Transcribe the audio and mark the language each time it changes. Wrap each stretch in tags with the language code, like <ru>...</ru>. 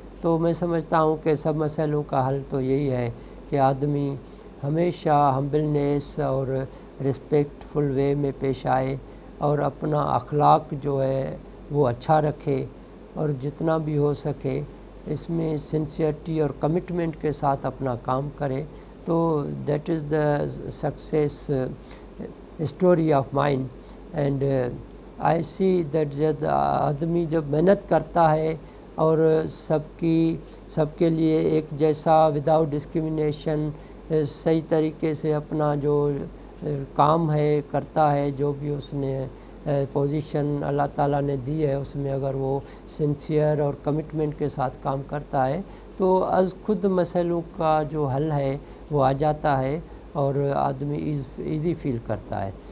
<ur>تو میں سمجھتا ہوں کہ سب مسائلوں کا حل تو یہی ہے کہ آدمی ہمیشہ ہمبلنیس اور رسپیکٹ فل وے میں پیش آئے, اور اپنا اخلاق جو ہے وہ اچھا رکھے, اور جتنا بھی ہو سکے اس میں سنسیئرٹی اور کمٹمنٹ کے ساتھ اپنا کام کرے.</ur> <en>تو that is the success story of mine. And I see that</en> <ur>جب آدمی جب محنت کرتا ہے اور سب کے لیے ایک جیسا وداؤٹ ڈسکرمنیشن صحیح طریقے سے اپنا جو کام ہے کرتا ہے, جو بھی اس نے پوزیشن اللہ تعالیٰ نے دی ہے اس میں اگر وہ سنسیئر اور کمٹمنٹ کے ساتھ کام کرتا ہے تو از خود مسئلوں کا جو حل ہے وہ آ جاتا ہے, اور آدمی ایزی فیل کرتا ہے.</ur>